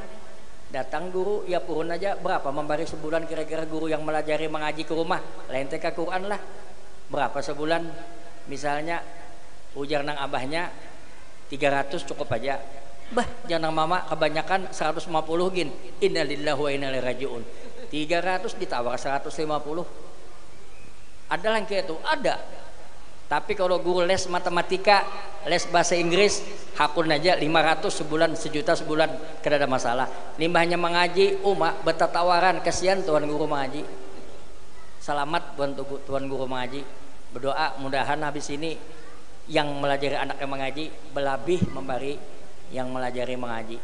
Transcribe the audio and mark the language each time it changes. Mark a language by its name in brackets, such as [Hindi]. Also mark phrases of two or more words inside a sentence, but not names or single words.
[Banjar] Datang guru, ya purun aja berapa memberi sebulan kira-kira guru yang melajari mengaji ke rumah, lain TK Quran lah. Berapa sebulan? Misalnya ujar nang abahnya 300 cukup aja. Bah, jangan mama kebanyakan 150 gin. [Arabic] Innalillahi wa inna ilaihi rajiun. [Banjar] 300 ditawar 150. Ada yang kayak itu? Ada. Tapi kalau guru les matematika, les bahasa Inggris, hakun aja 500 sebulan, 1 juta sebulan, kada ada masalah. Limbahnya mengaji, beta tawaran, kasihan tuan guru mengaji. Selamat buat tuan guru mengaji. Berdoa mudahan habis ini yang melajari anaknya mengaji belabih memberi yang melajari mengaji.